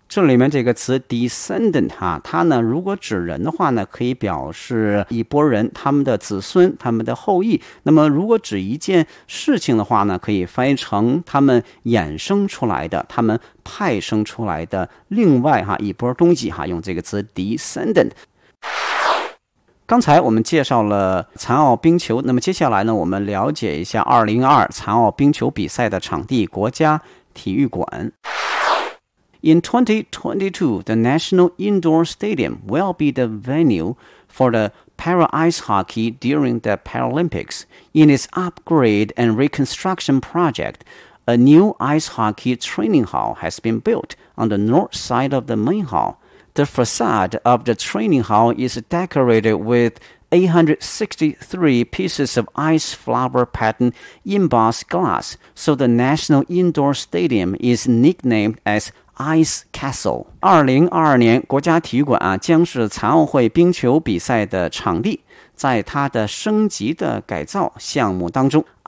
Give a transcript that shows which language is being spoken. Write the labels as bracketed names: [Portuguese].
[Chinese] 这里面这个词 descendant 它呢如果指人的话呢可以表示一波人他们的子孙他们的后裔，那么如果指一件事情的话呢可以翻译成他们衍生出来的他们派生出来的另外一波东西用这个词 descendant。刚才我们介绍了残奥冰球，那么接下来呢我们了解一下2022残奥冰球比赛的场地国家体育馆。 [English] In 2022, the National Indoor Stadium will be the venue for the para ice hockey during the Paralympics. In its upgrade and reconstruction project, a new ice hockey training hall has been built on the north side of the main hall. The facade of the training hall is decorated with 863 pieces of ice flower pattern embossed glass, so the National Indoor Stadium is nicknamed as Ice Castle. [Chinese] 2022年国家体育馆将是残奥会冰球比赛的场地，在它的升级的改造项目当中